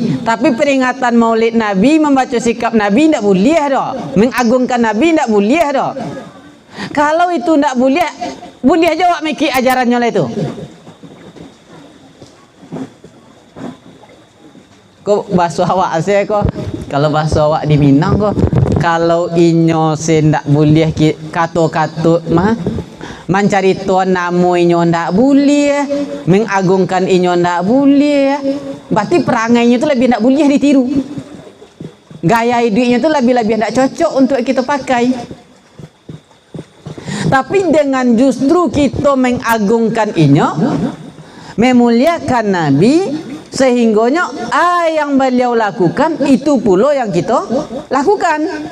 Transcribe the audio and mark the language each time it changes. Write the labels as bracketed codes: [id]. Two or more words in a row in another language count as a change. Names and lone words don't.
[id] Tapi peringatan maulid Nabi, membaca sikap Nabi tidak boleh dah. Mengagungkan Nabi tidak boleh dah. Kalau itu tidak boleh, boleh aja awak mikir ajarannya lah itu. [min] Ko bahasa awak saya ko. Kalau bahasa awak di Minang ko, kalau inyo sendak boleh kato-kato mah mencari tuan namu inyo ndak boleh, mengagungkan inyo ndak boleh. [id] Berarti perangainya itu lebih [min] ndak boleh [id] ditiru. Gaya hidupnya itu lebih-lebih [min] ndak cocok [id] untuk kita pakai. Tapi dengan justru kita mengagungkan inyo, memuliakan Nabi, sehingganya yang beliau lakukan itu pula yang kita lakukan.